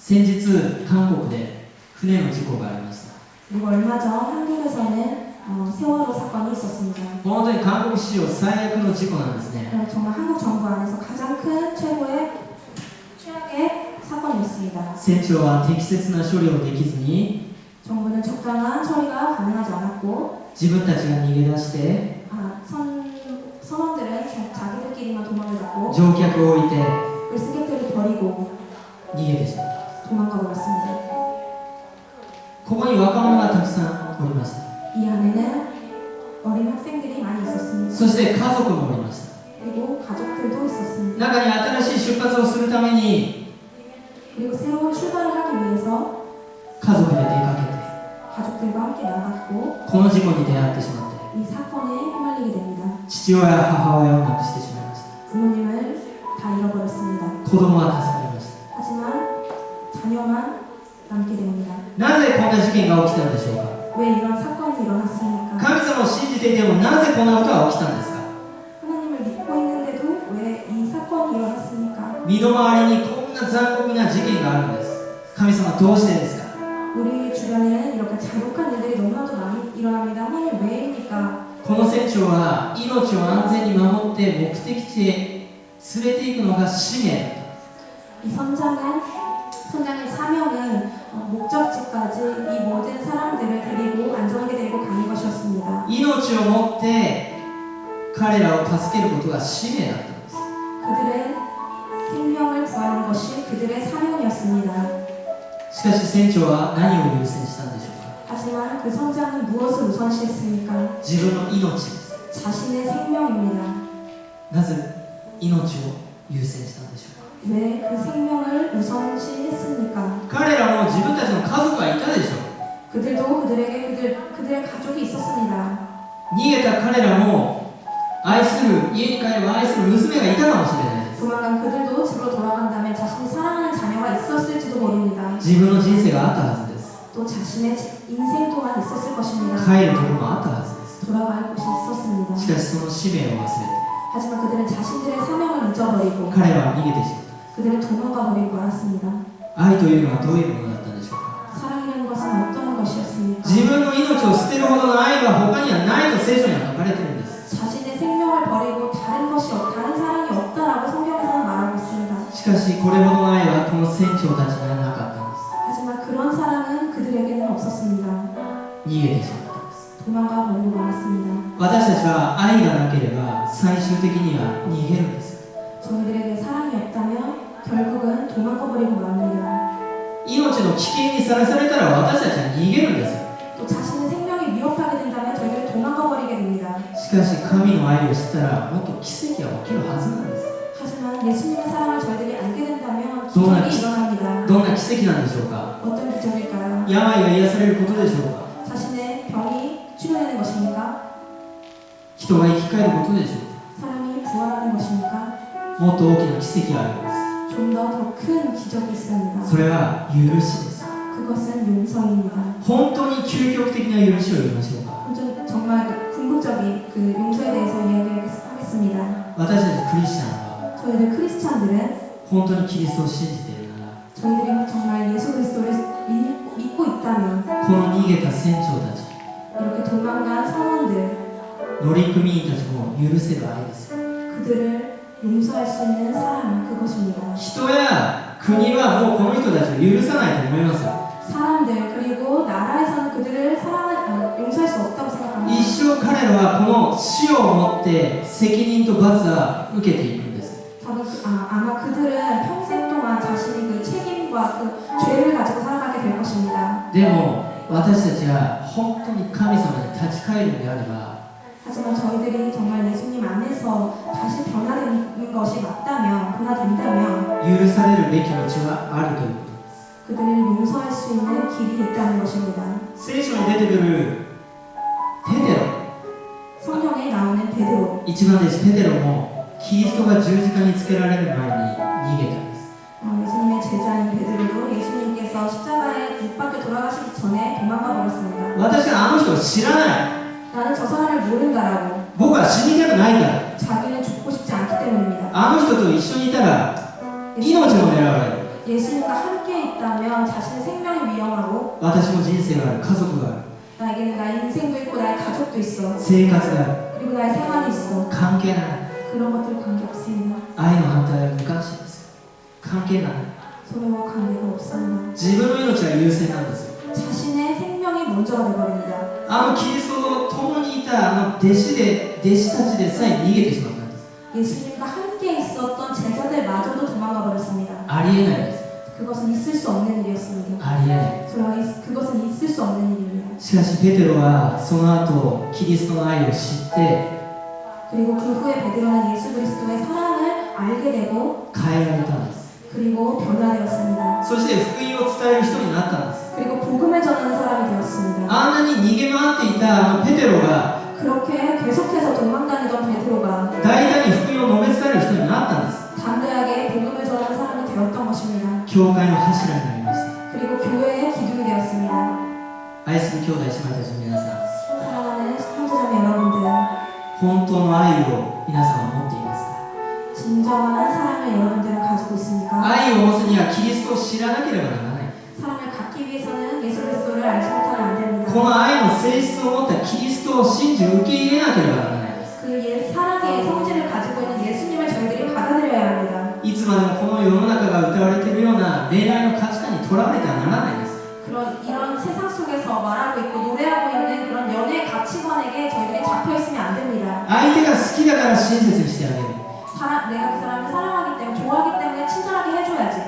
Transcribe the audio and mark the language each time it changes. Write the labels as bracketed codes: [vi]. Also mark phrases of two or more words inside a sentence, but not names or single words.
[ja] 先日韓国で船の事故がありました。 [ko] 그리고 얼마 전 한국에서는 세월호 사건이 있었습니다. [ja] 本当に韓国史上最悪の事故なんですね。 [ko] 정말 한국 정부 안에서 가장 큰 최악의 사건이었습니다. [ja] 船長は適切な処理をできずに [ko] 정부는 적당한 처리가 가능하지 않았고 [ja] 自分たちが逃げ出して [ko] 선원들은 자기들끼리만 도망을 잡고 [ja] 乗客を置いて [ko] 그 승객들을 버리고 [ja] 逃げてしまった。 [ko] 도망가 버렸습니다. [ja] ここに若者がたくさんおりました。 [ko] 이 안에는 어린 학생들이 많이 있었습니다. [ja] そして家族もおりました。 [ko] 그리고 가족들도 있었습니다. [ja] 中に新しい出発をするために [ko] 그리고 새로운 출발을 하기 위해서 [ja] 家族で出かけて [ko] 가족들과 함께 나갔고 [ja] この事故に出会ってしまって [ko] 이 사건에 휘말리게 됩니다. [ja] 父親や母親を亡くしてしまいました。 [ko] 부모님을 다 잃어버렸습니다. [ja] 子供は助かりました。 [ko] 하지만 자녀만 남게 됩니다. [ja] なぜこんな事件が起きたんでしょうか。 [ko] 왜 이런 사건이 일어났습니까? [ja] 神様を信じていてもなぜこんなことが起きたんですか。 [ko] 하나님을 믿고 있는데도 왜 이 사건이 일어났습니까? [ja] 身の回りにこんな残酷な事件があるんです。神様どうしてですか。 [ko] 우리 주변에는 이렇게 잔혹한 일들이 너무나도 많이 일어납니다. 하나님 왜입니까? [ja] この船長は命を安全に守って目的地へ連れて行くのが使命だった。 [ko] 이 선장의 사명은 목적지까지 이 모든 사람들을 데리고 안전하게 데리고 가는 것이었습니다. [ja] 命を持って彼らを助けることが使命だったんです。 [ko] 그들의 생명을 구하는 것이 그들의 사명이었습니다. [ja] しかし船長は何を優先したんでしょうか。 [ko] 하지만 그 선장은 무엇을 우선시했습니까? [ja] 自分の命です。 [ko] 자신의 생명입니다. [ja] なぜ命を優先したんでしょうか。 [ko] 왜 그 생명을 우선시했습니까? [ja] 彼らも自分たちの家族はいたでしょう。 [ko] 그들도 그들의 가족이 있었습니다. [ja] 逃げた彼らも愛する家に帰れば愛する娘がいたかもしれないです。 [ko] 조만간 그들도 집으로 돌아간다면 자신이 사랑하는 자녀가 있었을지도 모릅니다. [ja] 自分の人生があったはずです。 [ko] 또 자신의 인생 또한 있었을 것입니다. [ja] 帰るところもあったはずです。 [ko] 돌아갈 곳이 있었습니다. [ja] しかしその使命を忘れて [ko] 하지만 그들은 자신들의 사명을 잊어버리고 [ja] 彼らは逃げてしまった。 [ko] 그들은 도망가 버리고 말았습니다. [ja] 愛というのはどういうものだったんでしょうか。 [ko] 사랑이라는 것은 어떤 것이었습니까? [ja] 自分の命を捨てるほどの愛は他にはないと聖書には書かれているんです。 [ko] 자신의 생명을 버리고 다른 사랑이 없다라고 성경에서는 말하고 있습니다. [ja] しかしこれほどの愛はこの船長たちにはなかったんです。 [ko] 하지만 그런 사랑은 그들에게는 없었습니다. [ja] 逃げてしまったんです。 [ko] 도망가 버리고 말았습니다. [ja] 私たちは愛がなければ最終的には逃げるんです。 [ko] 저희들에게 사랑이 없다면 결국은 도망가 버리고 맙니다. [ja] 命の危険にさらされたら私たちは逃げるんです。 [ko] 또 자신의 생명이 위협하게 된다면 저희들은 도망가 버리게 됩니다. [ja] しかし神の愛を知ったらもっと奇跡が起きるはずなんです。 [ko] 하지만 예수님의 사랑을 저희들이 알게 된다면 기적이 일어납니다. [ja] どんな奇跡なんでしょうか。 [ko] 어떤 기적일까요? [ja] 病が癒されることでしょうか。 [ko] 자신의 병이 치료되는 것입니까? [ja] 人が生き返ることでしょうか。 [ko] 사람이 부활하는 것입니까? [ja] もっと大きな奇跡があります。 [ko] 좀 더 큰 기적이 있습니다. [ja] それは許しです。 [ko] 그것은 용서입니다. [ja] 本当に究極的な許しを言いましょうか。 [ko] 정말 궁극적인 그 용서에 대해서 이야기하겠습니다. [ja] 私たちクリスチャンは [ko] 저희들 크리스찬들은 [ja] 本当にキリストを信じているなら [ko] 저희들이 정말 예수 그리스도를 믿고 있다면 [ja] この逃げた船長たち [ko] 이렇게 도망간 선원들 [ja] 乗組員たちも許せる愛です。 [ko] 그들을 용서할 수 있는 사랑 그것입니다. [ja] 人や国はもうこの人たちを許さないと思います。 [ko] 사람들 그리고 나라에서는 그들을 용서할 수 없다고 생각합니다. [ja] 一生彼らはこの死をもって責任と罰は受けていくんです。 [ko] 아마 그들은 평생 동안 자신이 그 책임과 그 죄를 가지고 살아가게 될 것입니다. [ja] でも私たちが本当に神様に立ち返るのであれば [ko] 하지만 저희들이 정말 예수님 안에서 다시 변화되는 것이 맞다면 변화된다면 [ja] 許されるべき道はあるということです。 [ko] 그들을 용서할 수 있는 길이 있다는 것입니다. [ja] 聖書に出てくるペテロ [ko] 성경에 나오는 베드로 [ja] 一番弟子ペテロもキリストが十字架につけられる前に逃げたんです。 [ko] 예수님의 제자인 베드로도 예수님께서 십자가에 못 박혀 돌아가시기 전에 도망가 버렸습니다. [ja] 私はあの人を知らない。 [ko] 나는 저 사람을 모른다라고 [ja] 僕は死にたくないから。 [ko] 자기는 죽고 싶지 않기 때문입니다. [ja] あの人と一緒にいたら命も狙われる。 [ko] 예수님과 함께 있다면 자신의 생명이 위험하고 [ja] 私も人生がある、家族がある、 [ko] 나에게는 나의 인생도 있고 나의 가족도 있어. [ja] 生活がある、 [ko] 그리고 나의 생활이 있어. [ja] 関係ない。 [ko] 그런 것들 관계없습니다. [ja] 愛の反対は無関心です。関係ない。 [ko] 서로와 관계가 없습니다. [ja] 自分の命が優先なんですよ。 [ko] 자신의 생명이 먼저가 되어버립니다. [ja] キリストと共にいた弟子たちでさえ逃げてしまったんです。 [ko] 예수님과 함께 있었던 제자들마저도 도망가 버렸습니다. [ja] ありえないです。 [ko] 그것은 있을 수 없는 일이었습니다. [ja] ありえない。 [ko] 그것은 있을 수 없는 일입니다. [ja] しかしペテロはその後キリストの愛を知って [ko] 그리고 그 후에 베드로는 예수 그리스도의 사랑을 알게 되고 [ja] 変えられたんです。 [ko] 그리고 변화되었습니다. [ja] そして福音を伝える人になったんです。 [ko] 그리고 복음을 전하는 사람이 되었습니다. [ja] あんなに逃げ回っていたペテロが [ko] 그렇게 계속해서 도망다니던 베드로가 [ja] 大胆に福音を述べ伝える人になったんです。 [ko] 담대하게 복음을 전하는 사람이 되었던 것입니다. [ja] 教会の柱になりました。 [ko] 그리고 교회의 기둥이 되었습니다. [ja] 愛する兄弟姉妹たちの皆さん、 [ko] 사랑하는 형제자매 여러분들, [ja] 本当の愛を皆さんは持っていますか？ [ko] 진정한 사랑을 여러분들은 가지고 있습니까? [ja] 愛を持つにはキリストを知らなければならない。 [ko] 사랑을 갖기 위해서는 예수 그리스도를 알지 못하면 안 됩니다. [ja] この愛の性質を持ったキリストを信じ受け入れなければならないです。 [ko] 그 사랑의 성질을 가지고 있는 예수님을 저희들이 받아들여야 합니다. [ja] いつまでもこの世の中が歌われているような恋愛の価値観にとらわれてはならないです。 [ko] 이런 세상 속에서 말하고 있고 노래하고 있는 그런 연애 가치관에게 저희들이 잡혀 있으면 안 됩니다. [ja] 相手が好きだから親切にしてあげる。 [ko] 내가 그 사람을 사랑하기 때문에 좋아하기 때문에 친절하게 해줘야지.